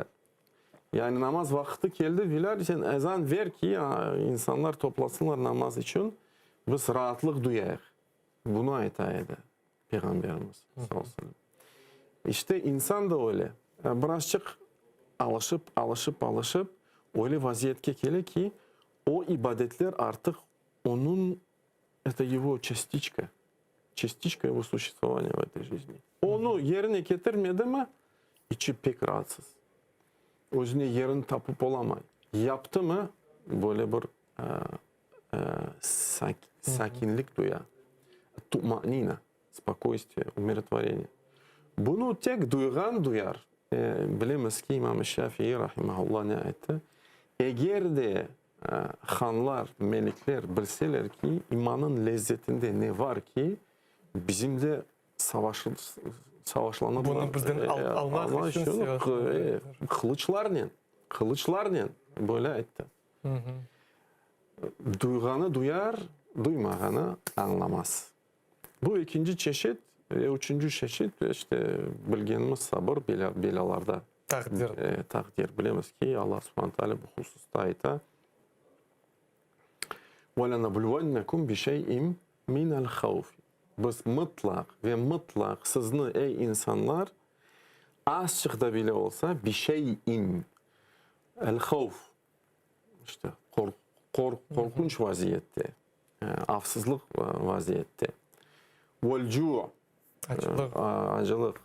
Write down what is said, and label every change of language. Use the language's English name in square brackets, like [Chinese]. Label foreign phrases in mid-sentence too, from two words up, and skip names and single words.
[Crimean Tatar] Yani namaz vakti geldi Bilal sen ezan ver ki insanlar toplasınlar namaz için biz rahatlık duyayıq. Bunu aytaydı Peygamberimiz [Arabic] صلى الله عليه وسلم. [Crimean Tatar] İşte insan da öyle. Birazcık alışıp öyle vaziyetke gele ki o ibadetler artık onun [Russian] это его частичка его существования в этой жизни. [Crimean Tatar] Onu yerine getirmedi mi içi pek rahatsız. Özüne yerini tapıp olamay. Yaptı mı böyle bir sakinlik duyar. Tumanina, [Russian] спокойствие, умиротворение. [Crimean Tatar] Bunu tek duygan duyar. Bilemiz ki İmam Şafii rahimahullah ne etti? Eğer de hanlar, melikler bilseler ki imanın lezzetinde ne var ki bizim de savaşlanırlar. Bunu bizden almak için kılıçlarla böyle etti. Duyganı duyar, duymağını anlamaz. Bu ikinci çeşit. Üçüncü çeşit işte bildiğimiz sabır belalarda takdir. Bilemiz ki Allah [Arabic] سبحانه وتعالى [Crimean Tatar] bu hususta ayta [Arabic] وَلَنَبْلُوَنَّكُمْ بِشَيْءٍ مِنَ الْخَوْفِ. [Crimean Tatar] Biz mutlak sizni ey insanlar azıcık bile olsa bir şeyin el-havf işte korkunç vaziyette, afsızlık vaziyette. Vel-cu' acılık.